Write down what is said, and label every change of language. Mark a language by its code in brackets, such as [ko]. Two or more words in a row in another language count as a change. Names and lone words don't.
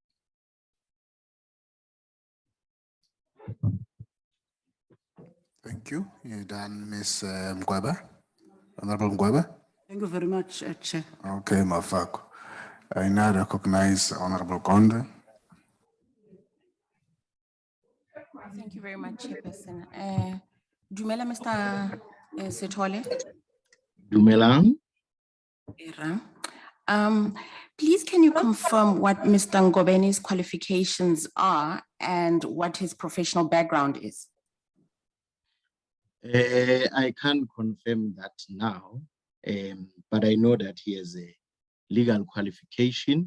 [en] Thank you. You're done, Ms. Mgweba. Honorable Mgweba. Thank you very much, Chair. Okay, Mafako. I now recognize Honorable Gonda. Thank you very much, Chairperson. Dumela, Mr. Sithole. Dumela. Please, can you confirm what Mr. Ngobeni's qualifications are and what his professional background is? I can't confirm that now, but I know that he has a legal qualification.